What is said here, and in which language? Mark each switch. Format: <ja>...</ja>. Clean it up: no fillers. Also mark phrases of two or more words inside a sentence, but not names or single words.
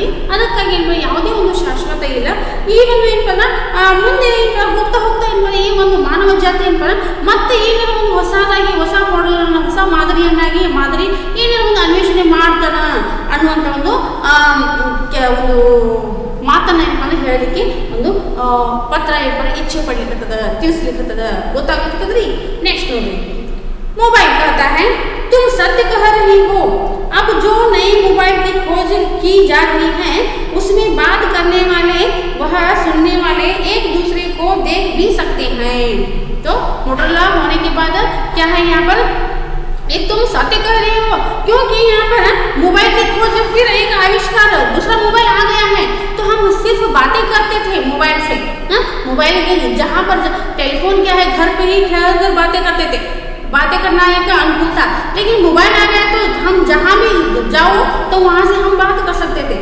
<kn>ಅದಕ್ಕಾಗಿ ಏನಪ್ಪ ಯಾವುದೇ ಒಂದು ಶಾಶ್ವತ ಇಲ್ಲ. ಈ ಒಂದು ಏನಪ್ಪ ಅಂದ್ರೆ ಮುಂದೆ ಹೋಗ್ತಾ ಏನಪ್ಪ ಈ ಒಂದು ಮಾನವ ಜಾತಿ ಏನಪ್ಪ ಮತ್ತೆ ಏನಾರ ಒಂದು ಹೊಸ ಮಾಡೆಲ್ ಹೊಸ ಮಾದರಿ ಏನಾರ ಒಂದು ಅನ್ವೇಷಣೆ ಮಾಡ್ತಾನ ಅನ್ನುವಂಥ ಒಂದು ಮಾತನ್ನ ಏನಪ್ಪ ಅಂದ್ರೆ ಹೇಳಲಿಕ್ಕೆ ಒಂದು ಪತ್ರ ಏನಪ್ಪ ಇಚ್ಛೆ ಪಡ್ಲಿಕ್ಕತ್ತದ, ತಿಳಿಸ್ಲಿಕ್ಕತ್ತದ, ಗೊತ್ತಾಗ್ಲಿಕ್ಕತ್ತದ್ರಿ. ನೆಕ್ಸ್ಟ್ ನೋಡ್ರಿ,</kn> <hi>मोबाइल कहता है तुम सत्य कह रही हो, अब जो नए मोबाइल की खोज की जा रही है उसमें बात करने वाले वह सुनने वाले एक दूसरे को देख भी सकते हैं। तो मोटरोला होने के बाद क्या है यहाँ पर, एक तुम सत्य कह रहे हो, क्योंकि यहाँ पर मोबाइल की खोज फिर एक आविष्कार दूसरा मोबाइल आ गया है, तो हम सिर्फ बातें करते थे मोबाइल से, मोबाइल के जहाँ पर टेलीफोन क्या है घर पे ही ठहर कर बातें करना है का अनुकूल था, लेकिन मोबाइल आ गया तो हम जहाँ भी जाओ तो वहाँ से हम बात कर सकते थे।</hi>